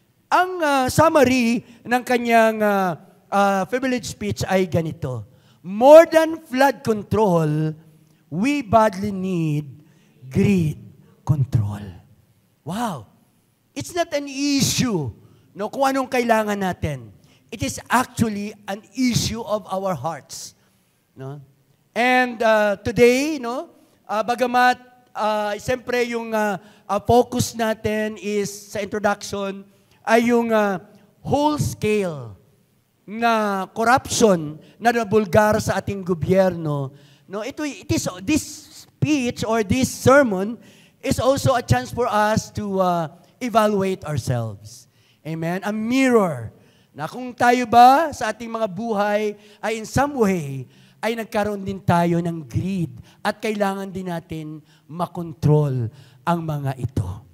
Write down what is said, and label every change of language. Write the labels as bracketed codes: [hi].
[tl] Ang summary ng kanyang privilege speech ay ganito. [en] More than flood control, we badly need greed control. Wow! It's not an issue, no, [tl] kung anong kailangan natin. [en] It is actually an issue of our hearts. [tl] No? And today, no, bagamat siyempre yung focus natin is sa introduction ay yung whole scale na corruption na nabulgar sa ating gobyerno. [en] No, this speech or this sermon is also a chance for us to evaluate ourselves. Amen? [tl] A mirror na kung tayo ba sa ating mga buhay ay [en] in some way [tl] ay nagkaroon din tayo ng greed at kailangan din natin makontrol ang mga ito.